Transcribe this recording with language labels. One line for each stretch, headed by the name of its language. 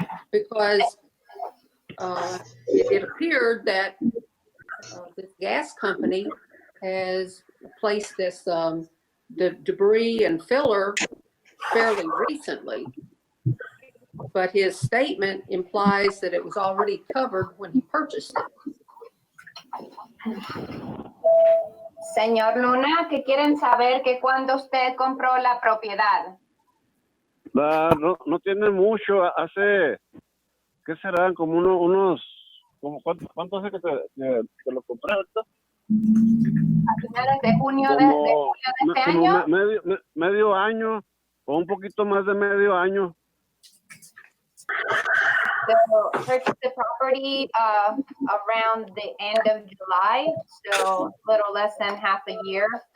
English: Because it appeared that this gas company has placed this the debris and filler fairly recently, but his statement implies that it was already covered when he purchased it.
Spanish: Señor Luna, que quieren saber que cuando usted compró la propiedad. No tiene mucho, hace, ¿qué serán? Como unos ¿cuánto hace que te lo compré ahorita? A finales de junio de este año. Medio año, o un poquito más de medio año.
English: So purchased the property around the end of July, so a little less than half a year.